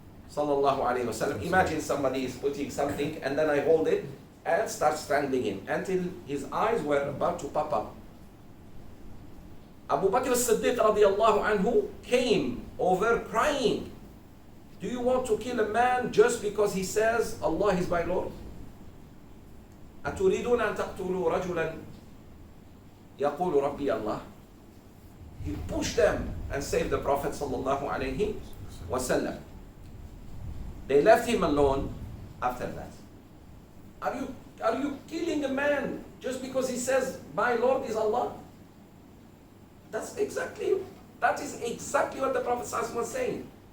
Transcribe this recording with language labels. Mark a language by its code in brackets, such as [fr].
[en] Sallallahu Alaihi Wasallam. Imagine somebody is putting something and then I hold it and start strangling him until his eyes were about to pop up. Abu Bakr as-Siddiq radiallahu anhu came over crying. Do you want to kill a man just because he says Allah is my Lord? [ar] أتريدون أن تقتلوا رجلا يقول ربي الله? [en] He pushed them and saved the Prophet sallallahu alaihi wasallam. They left him alone after that. Are you killing a man just because he says my Lord is Allah? That is exactly what the Prophet sallallahu was saying.